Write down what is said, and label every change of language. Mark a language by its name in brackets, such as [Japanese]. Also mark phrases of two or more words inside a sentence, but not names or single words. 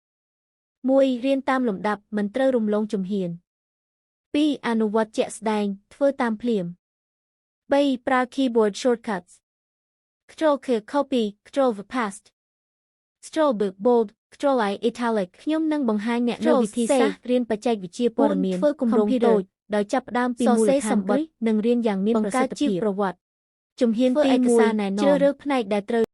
[Khmer] 1 រៀនតាមលំដាប់មិនត្រូវរំលងជំហាន2អនុវត្តជាក់ស្ដែងធ្វើតាមភ្លាម3ប្រើ [English] keyboard shortcuts Control K copy Control V paste Control B bold Control I italic [Khmer] ខ្ញុំនឹងបង្ហាញអ្នកនូវវិធីសាស្ត្ររៀនបច្ចេកវិទ្យាព័ត៌មានធ្វើគម្រោងតូចដោយចាប់ផ្ដើមពីមូលដ្ឋានគ្រឹះនិងរៀនយ៉ាងមានប្រសិទ្ធភាពប្រវត្តិជំហានទី1ជ្រើសរើសផ្នែកដែលត្រូវ